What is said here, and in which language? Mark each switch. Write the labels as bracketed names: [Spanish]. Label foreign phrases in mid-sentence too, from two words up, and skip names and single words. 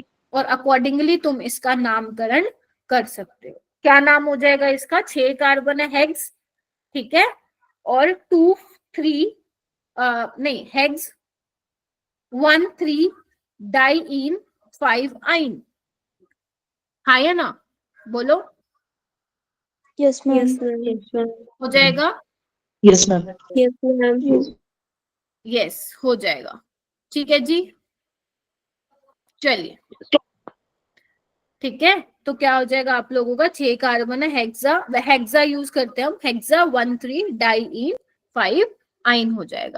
[Hindi] और अकॉर्डिंगली तुम इसका नामकरण कर सकते हो। क्या नाम हो जाएगा इसका? 6 कार्बन है हेक्स, ठीक है, और 2 3 नहीं, [English] hex 1 3 diene 5 yne. [Hindi] हाँ या ना? बोलो। [English] Yes, ma'am. Yes, ma'am. Yes, ma'am. [Hindi] हो जाएगा? [English] Yes, ma'am. Yes, ma'am. [Hindi] यस, हो जाएगा। ठीक है जी, चलिए। ठीक है, तो क्या हो जाएगा आप लोगों का? 6 कार्बन है हेक्सा यूज करते हैं हम, [English] hexa 1 3 diene 5 yne [Hindi] हो जाएगा।